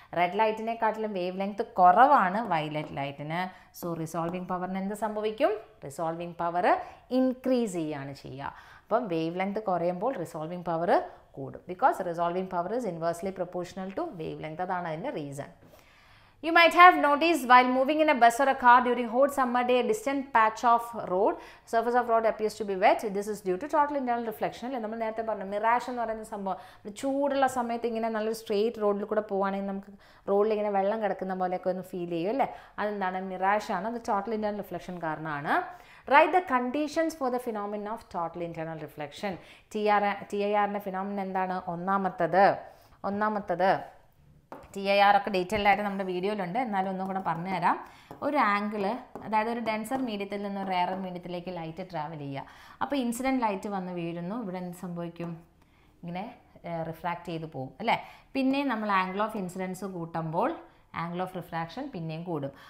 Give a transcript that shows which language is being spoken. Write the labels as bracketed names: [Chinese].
[Malayalam] Red ലൈറ്റിനെക്കാട്ടിലും wave length കുറവാണ് violet ലൈറ്റിന്. So resolving പവറിന് എന്ത് സംഭവിക്കും? റിസോൾവിങ് പവർ ഇൻക്രീസ് ചെയ്യുകയാണ് ചെയ്യുക. അപ്പം വേവ് ലെങ്ത് കുറയുമ്പോൾ റിസോൾവിങ് പവർ കൂടും. [English] Because resolving power is inversely proportional to wavelength. [Malayalam] അതാണ് അതിൻ്റെ reason. [English] You might have noticed while moving in a bus or a car during hot summer day, a distant patch of surface of road appears to be wet. This is due to total internal reflection. [Malayalam] നമ്മൾ നേരത്തെ പറഞ്ഞു mirage എന്ന് പറയുന്ന സംഭവം, ചൂടുള്ള സമയത്ത് ഇങ്ങനെ നല്ലൊരു സ്ട്രെയിറ്റ് റോഡിൽ കൂടെ പോകുകയാണെങ്കിൽ നമുക്ക് റോഡിൽ ഇങ്ങനെ വെള്ളം കിടക്കുന്ന പോലെയൊക്കെ ഒന്ന് ഫീൽ ചെയ്യും അല്ലേ? അതെന്താണ്? മിറാഷാണ്. അത് ടോട്ടൽ ഇന്റേണൽ റിഫ്ലക്ഷൻ കാരണമാണ്. [English] Write the conditions for the phenomenon of total internal reflection. [Malayalam] TIR phenomenon എന്താണ്? ഒന്നാമത്തത് TIR ഒക്കെ ഡീറ്റെയിൽഡ് ആയിട്ട് നമ്മുടെ വീഡിയോയിലുണ്ട്, എന്നാലും ഒന്നും കൂടെ പറഞ്ഞു തരാം. ഒരു ആംഗിള്, അതായത് ഒരു ഡെൻസർ മീഡിയത്തിൽ നിന്ന് ഒരു റെയറർ മീഡിയത്തിലേക്ക് ലൈറ്റ് ട്രാവൽ ചെയ്യുക. അപ്പോൾ ഇൻസിഡൻറ്റ് ലൈറ്റ് വന്ന് വീഴുന്നു, ഇവിടെ എന്ത് സംഭവിക്കും? ഇങ്ങനെ റിഫ്രാക്റ്റ് ചെയ്ത് പോകും അല്ലേ. പിന്നെ നമ്മൾ ആംഗിൾ ഓഫ് ഇൻസിഡൻസ് കൂട്ടുമ്പോൾ ആംഗിൾ ഓഫ് റിഫ്രാക്ഷൻ പിന്നെയും കൂടും.